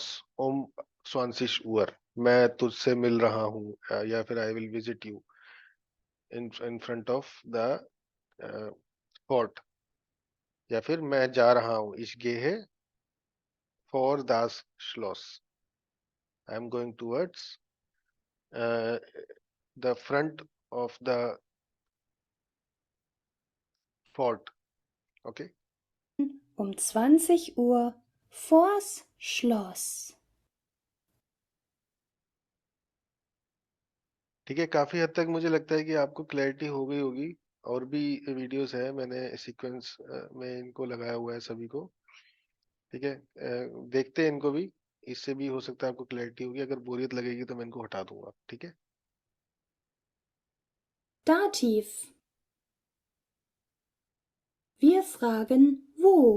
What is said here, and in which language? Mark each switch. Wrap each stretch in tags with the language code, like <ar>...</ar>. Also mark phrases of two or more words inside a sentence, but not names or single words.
<de>um zwanzig Uhr,</de> <hi>मैं तुझसे मिल रहा हूँ, या फिर</hi> <en>I will visit you in front of the fort,</en> <hi>या फिर मैं जा रहा हूँ,</hi> <de>ich gehe vor das Schloss,</de> <en>I am going towards the front of the fort, okay.</en> <de>Um 20 Uhr vors Schloss.</de> <hi>ठीक है, काफी हद तक मुझे लगता है कि आपको क्लैरिटी हो गई होगी। और भी वीडियोस है, मैंने सीक्वेंस में इनको लगाया हुआ है सभी को, ठीक है। देखते हैं इनको भी, इससे भी हो सकता है आपको क्लैरिटी होगी। अगर बोरियत लगेगी तो मैं इनको हटा दूंगा, ठीक है।</hi> <de>Dativ. Wir fragen wo.</de>